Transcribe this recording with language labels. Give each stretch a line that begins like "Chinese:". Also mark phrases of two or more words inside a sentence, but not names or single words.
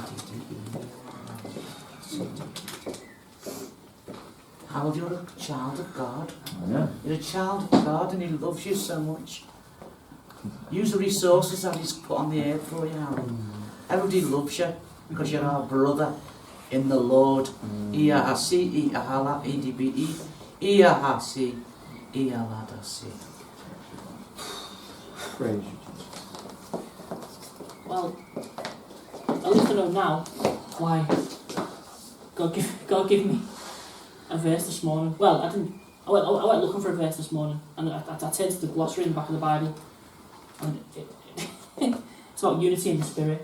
English: Harold, you're a child of God. You're a child of God, and he loves you so much. Use the resources that he's put on the earth for you, Harold. Everybody loves you because you're our brother in the Lord. Ia hasi, ia hala, idbi, ia hasi, ia ladasi. Praise you, Jesus. Well, at least I know now why God gave me a verse this morning. Well, I went looking for a verse this morning, and I turned to the glossary in the back of the Bible, and it's about unity in the Spirit.